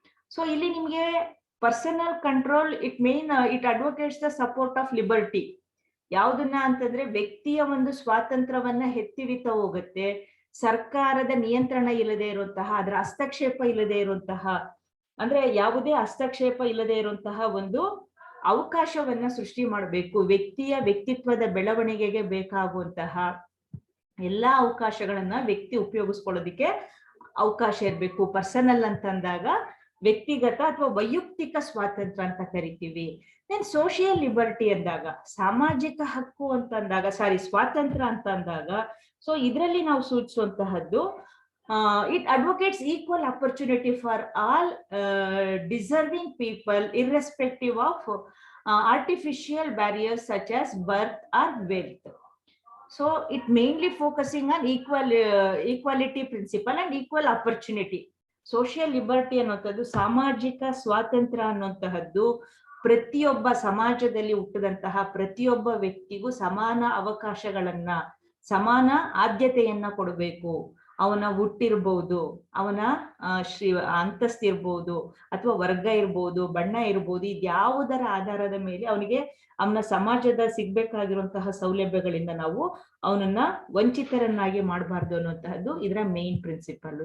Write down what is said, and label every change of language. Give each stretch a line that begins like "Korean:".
English: So
Kannada: ಇಲ್ಲಿ ನಿಮಗೆ
English: Personal control it advocates the support of liberty.
Kannada: ಯಾವುದನ್ನ ಅಂತಂದ್ರೆ ವ್ಯಕ್ತಿಯ ಒಂದು ಸ್ವಾತಂತ್ರ್ಯವನ್ನ ಎತ್ತಿರಿತಾ ಹೋಗುತ್ತೆ. ಸರ್ಕಾರದ ನಿಯಂತ್ರಣ ಇಲ್ಲದೆ ಇರುವಂತಹ, ಅದರ ಹಸ್ತಕ್ಷೇಪ ಇಲ್ಲದೆ ಇರುವಂತಹ, ಅಂದ್ರೆ ಯಾವುದೇ ಹಸ್ತಕ್ಷೇಪ ಇಲ್ಲದೆ ಇರುವಂತಹ ಒಂದು ಅವಕಾಶವನ್ನ ಸೃಷ್ಟಿ ಮಾಡಬೇಕು. ವ್ಯಕ್ತಿಯ ವ್ಯಕ್ತಿತ್ವದ ಬೆಳವಣಿಗೆಗೆ ಬೇಕಾಗುವಂತಹ ಎಲ್ಲಾ ಅವಕಾಶಗಳನ್ನ ವ್ಯಕ್ತಿ ಉಪಯೋಗಿಸ್ಕೊಳ್ಳೋದಿಕ್ಕೆ ಅವಕಾಶ ಇರಬೇಕು. ಪರ್ಸನಲ್ ಅಂತಂದಾಗ ವ್ಯಕ್ತಿಗತ ಅಥವಾ ವೈಯಕ್ತಿಕ ಸ್ವಾತಂತ್ರ್ಯ ಅಂತ ಕರಿತೀವಿ. ದೆನ್ ಸೋಷಿಯಲ್ ಲಿಬರ್ಟಿ ಅಂದಾಗ, ಸಾಮಾಜಿಕ ಹಕ್ಕು ಅಂತಂದಾಗ, ಸ್ವಾತಂತ್ರ್ಯ ಅಂತ ಅಂದಾಗ, ಸೊ ಇದರಲ್ಲಿ ನಾವು ಸೂಚಿಸುವಂತಹದ್ದು
English: it advocates equal opportunity for all deserving people irrespective of artificial barriers such as birth or wealth. So it mainly focusing on equality principle and equal opportunity.
Kannada: Social liberty ಅನ್ನುವಂಥದ್ದು, ಸಾಮಾಜಿಕ ಸ್ವಾತಂತ್ರ್ಯ ಅನ್ನುವಂತಹದ್ದು ಪ್ರತಿಯೊಬ್ಬ ಸಮಾಜದಲ್ಲಿ ಹುಟ್ಟಿದಂತಹ ಪ್ರತಿಯೊಬ್ಬ ವ್ಯಕ್ತಿಗೂ ಸಮಾನ ಅವಕಾಶಗಳನ್ನ, ಸಮಾನ ಆದ್ಯತೆಯನ್ನ ಕೊಡಬೇಕು. ಅವನ ಹುಟ್ಟಿರ್ಬೋದು, ಅವನ ಅಂತಸ್ತಿರ್ಬೋದು, ಅಥವಾ ವರ್ಗ ಇರ್ಬೋದು, ಬಣ್ಣ ಇರ್ಬೋದು, ಇದ್ಯಾವುದರ ಆಧಾರದ ಮೇಲೆ ಅವನ ಸಮಾಜದ ಸಿಗ್ಬೇಕಾಗಿರುವಂತಹ ಸೌಲಭ್ಯಗಳಿಂದ ನಾವು ಅವನನ್ನ ವಂಚಿತರನ್ನಾಗಿ ಮಾಡಬಾರ್ದು ಅನ್ನುವಂತಹದ್ದು ಇದರ ಮೇನ್ ಪ್ರಿನ್ಸಿಪಲ್.